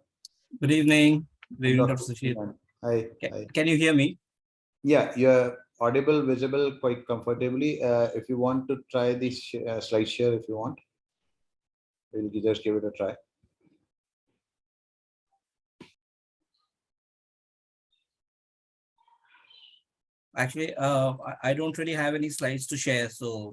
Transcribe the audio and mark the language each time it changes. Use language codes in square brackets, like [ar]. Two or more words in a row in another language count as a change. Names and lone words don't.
[en] Good evening. Good evening, Dr. Dr. Sushil. Hi, hi. Can you hear me? Yeah, you're audible, visible quite comfortably. If you want to try this slide share, if you want, we'll just give it a try. Actually, I don't really have any slides to share, so